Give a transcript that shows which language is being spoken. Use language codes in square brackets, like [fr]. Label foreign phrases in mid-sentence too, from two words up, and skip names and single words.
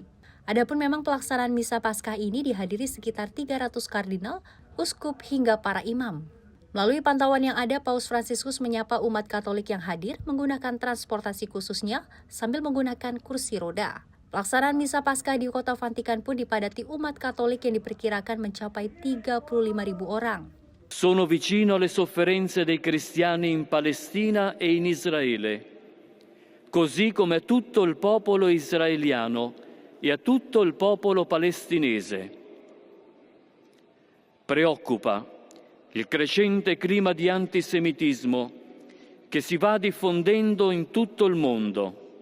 [id] Adapun memang pelaksanaan Misa Paskah ini dihadiri sekitar 300 kardinal, uskup, hingga para imam. Melalui pantauan yang ada, Paus Fransiskus menyapa umat Katolik yang hadir menggunakan transportasi khususnya sambil menggunakan kursi roda. Pelaksanaan Misa Paskah di Kota Vatikan pun dipadati umat Katolik yang diperkirakan mencapai 35.000 orang. [it] Sono vicino alle sofferenze dei cristiani in Palestina e in Israele, così come a tutto il popolo israeliano e a tutto il popolo palestinese. Preoccupa il crescente clima di antisemitismo che si va diffondendo in tutto il mondo.